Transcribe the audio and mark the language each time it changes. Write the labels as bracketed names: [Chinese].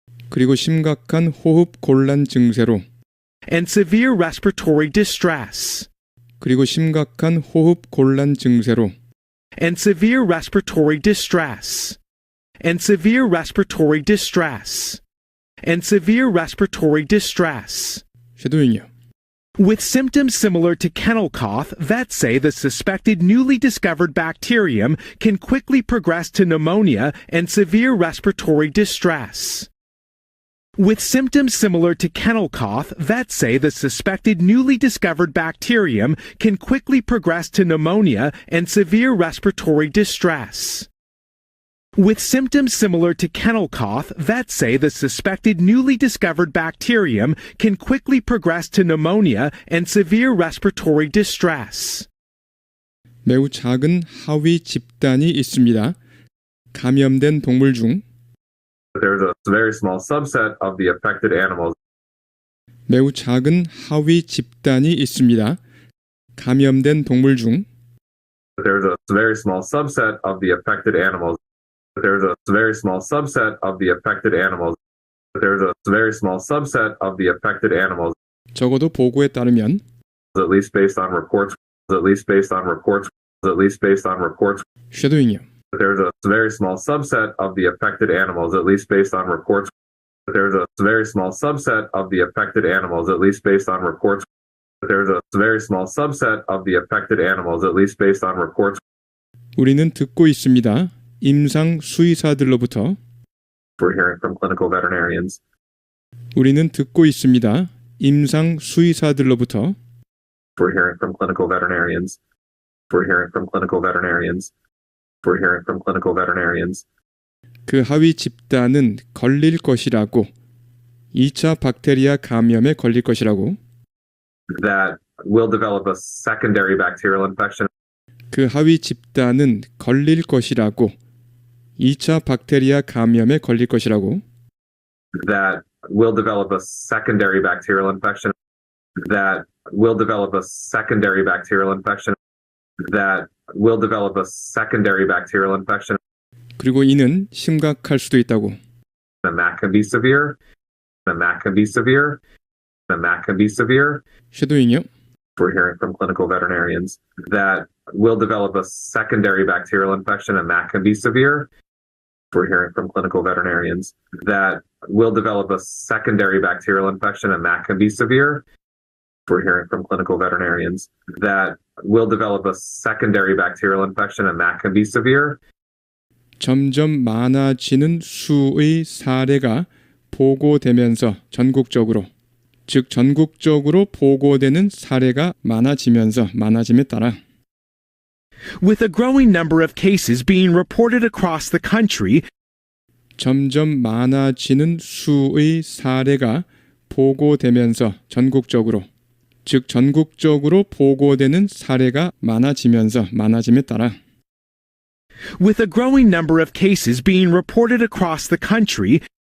[Korean] 그리고 심각한 호흡 곤란 증세로 [English] and severe respiratory distress [Korean] 그리고 심각한 호흡 곤란 증세로 [English] and severe respiratory distress and severe respiratory distress and severe respiratory distress. [Korean] 쉐도잉이요. [English] With symptoms similar to kennel cough, vets say the suspected newly discovered bacterium can quickly progress to pneumonia and severe respiratory distress. With symptoms similar to kennel cough, vets say the suspected newly discovered bacterium can quickly progress to pneumonia and severe respiratory distress. With symptoms similar to kennel cough, vets say the suspected newly discovered bacterium can quickly progress to pneumonia and severe respiratory distress. [Korean] 매우 작은 하위 집단이 있습니다. 감염된 동물 중 [English] There's a very small subset of the affected animals [Korean] 매우 작은 하위 집단이 있습니다. 감염된 동물 중 [English] there's a very small subset of the affected animals there's a very small subset of the affected animals there's a very small subset of the affected animals [Korean] 적어도 보고에 따르면 [English] at least based on reports at least based on reports at least based on reports [Korean] 쉐도잉이요. [English] there's a very small subset of the affected animals at least based on reports there's a very small subset of the affected animals at least based on reports there's a very small subset of the affected animals at least based on reports [Korean] 우리는 듣고 있습니다. 임상 수의사들로부터 [English] we're hearing from clinical veterinarians [Korean] 우리는 듣고 있습니다. 임상 수의사들로부터 [English] we're hearing from clinical veterinarians we're hearing from clinical veterinarians we're hearing from clinical veterinarians [Korean] 그 하위 집단은 걸릴 것이라고 2차 박테리아 감염에 걸릴 것이라고 [English] that will develop a secondary bacterial infection [Korean] 그 하위 집단은 걸릴 것이라고 2차 박테리아 감염에 걸릴 것이라고 [English] that will develop a secondary bacterial infection that will develop a secondary bacterial infection that will develop a secondary bacterial infection [Korean] 그리고 이는 심각할 수도 있다고 [English] and that can be severe and that can be severe and that can be severe [Korean] 쉐도잉이요. [English] we're hearing from clinical veterinarians that will develop a secondary bacterial infection and that can be severe we're hearing from clinical veterinarians that will develop a secondary bacterial infection and that can be severe we're hearing from clinical veterinarians that will develop a secondary bacterial infection and that can be severe [Korean] 점점 많아지는 수의 사례가 보고되면서 전국적으로 즉 전국적으로 보고되는 사례가 많아짐에 따라 [English] With a growing number of cases being reported across the country, [Korean] 점점 많아지는 수의 사례가 보고되면서 전국적으로 즉 전국적으로 보고되는 사례가 많아짐에 따라 [English] with a growing number of cases being reported across the country,